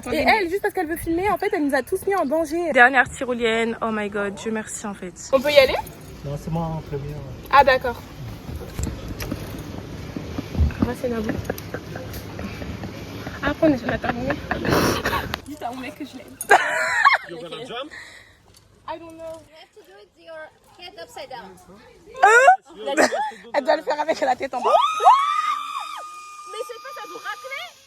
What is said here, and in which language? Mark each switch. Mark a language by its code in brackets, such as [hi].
[fr] Et elle, juste parce qu'elle veut filmer, en fait elle nous a tous mis en danger. Dernière tyrolienne, [en] oh my god, [fr] Dieu merci en fait. On peut y aller? Non, c'est moi en première. Ah d'accord. embrasser Nabou. Après on a terminé. Dites à mon mec que je l'aime. [en] You're gonna jump? I don't know. You have to do it with your head upside down. [fr] Elle doit le faire avec la tête en bas. Mais je sais pas, ça vous racler.